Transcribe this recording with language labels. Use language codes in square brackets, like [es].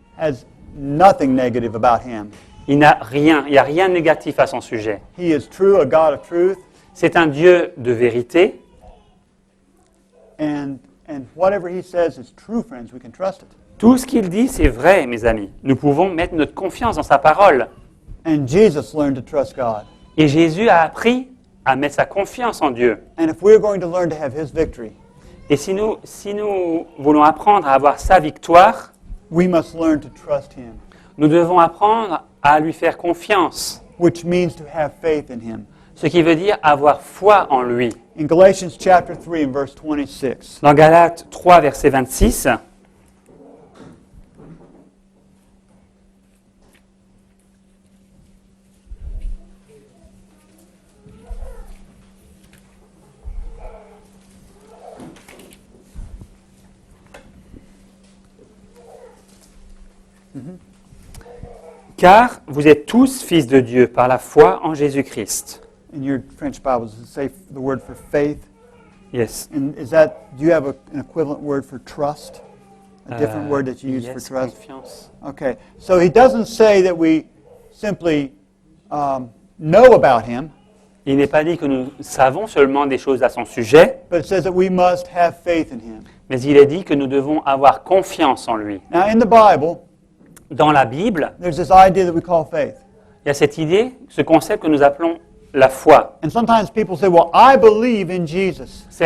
[en] has nothing negative about him. [fr] il n'y a rien de négatif à son sujet. [en] He is true, a God of truth, [fr] C'est un Dieu de vérité, [en] and And whatever he says is true, friends. We can trust it. [fr] Tout ce qu'il dit, c'est vrai, mes amis. Nous pouvons mettre notre confiance dans sa parole. [en] And Jesus learned to trust God. [fr] Et Jésus a appris à mettre sa confiance en Dieu. [en] And if we're going to learn to have his victory, [fr] Et si nous voulons apprendre à avoir sa victoire, [en] we must learn to trust him, [fr] nous devons apprendre à lui faire confiance, [en] which means to have faith in him. [fr] ce qui veut dire avoir foi en lui. [en] In Galatians chapter 3 and verse 26, [fr] Dans Galates 3, verset 26, car vous êtes tous fils de Dieu par la foi en Jésus-Christ. [en] in your French Bibles, does it say the word for faith? Yes. And do you have an equivalent word for trust? A different word that you use for Yes, trust? [fr] confiance. [en] Okay, so he doesn't say that we simply know about him, [fr] Il n'est pas dit que nous savons seulement des choses à son sujet, [en] but it says that we must have faith in him. [fr] mais il est dit que nous devons avoir confiance en lui. [en] Now, in the Bible, [fr] Dans la Bible, [en] there's this idea that we call faith. [fr] il y a cette idée, ce concept que nous appelons la foi. [en] And sometimes people say, well, I believe in Jesus.